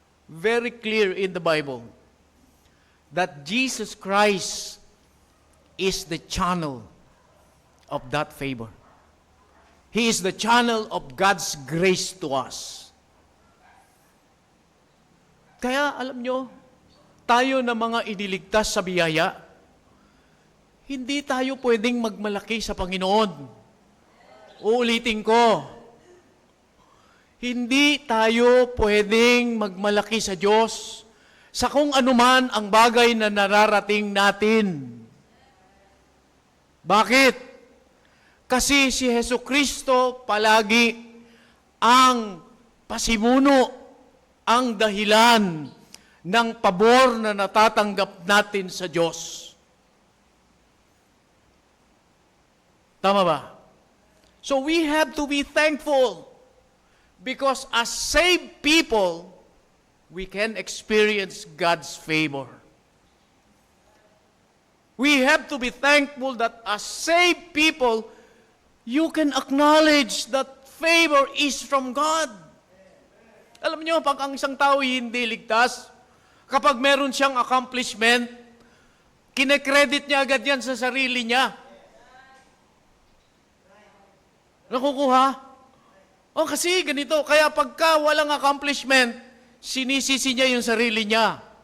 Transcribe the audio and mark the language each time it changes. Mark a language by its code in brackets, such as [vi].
[en] Very clear in the Bible that Jesus Christ is the channel of that favor. He is the channel of God's grace to us. [tl] Kaya alam nyo, tayo na mga iniligtas sa biyaya, hindi tayo pwedeng magmalaki sa Panginoon. Uulitin ko, hindi tayo pwedeng magmalaki sa Diyos sa kung anuman ang bagay na nararating natin. Bakit? Kasi si Jesucristo palagi ang pasimuno, ang dahilan ng pabor na natatanggap natin sa Diyos. Tama ba? [en] So we have to be thankful because as saved people, we can experience God's favor. We have to be thankful that as saved people, you can acknowledge that favor is from God. [tl] Alam niyo, pag ang isang tao hindi ligtas, kapag meron siyang accomplishment, kinekredit niya agad yan sa sarili niya. Nakukuha? Kasi ganito. Kaya pagka walang accomplishment, sinisisi niya yung sarili niya.